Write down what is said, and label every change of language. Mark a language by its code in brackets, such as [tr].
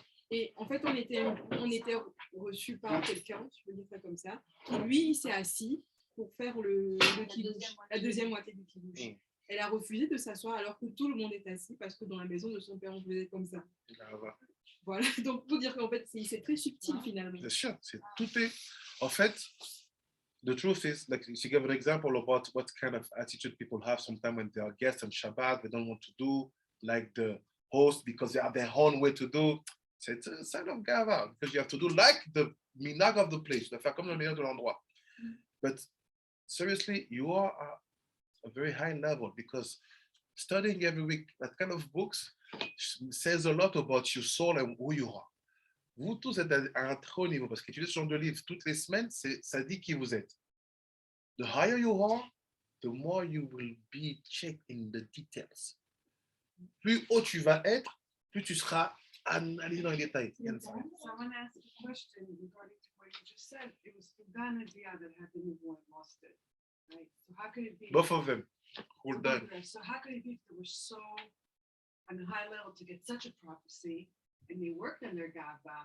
[fr] Et en fait, on était reçus par quelqu'un, je peux dire ça comme ça, qui lui, il s'est assis pour faire le kidouche, la deuxième moitié du kidouche. Elle a refusé de s'asseoir alors que tout le monde est assis parce que dans la maison de son père, on faisait comme ça. Voilà, donc pour dire qu'en fait, c'est très subtil finalement. Bien sûr, tout est. En fait, [en] the truth is, like she gave an example about what kind of attitude people have sometimes when they are guests on Shabbat, they don't want to do like the host because they have their own way to do. [fr] C'est [en] a sign of gava because you have to do like the minhag of the place, [fr] de faire comme le meilleur de l'endroit. [en] But seriously, you are a very high level because studying every week that kind of books says a lot about your soul and who you are. [fr] Vous tous êtes à un très haut niveau parce qu'étudier ce genre de livre toutes les semaines, ça dit qui vous êtes. [en] The higher you are, the more you will be checked in the details. [fr] Plus haut tu vas être, plus tu seras analysé dans les détails. [en] Someone asked a question regarding to what you just said. It was Fuldan and Dia that had the newborn lost it. Right. So how could it be? Both of them. Well done. So how could it be if they were so on a high level to get such a prophecy and they worked on their gava?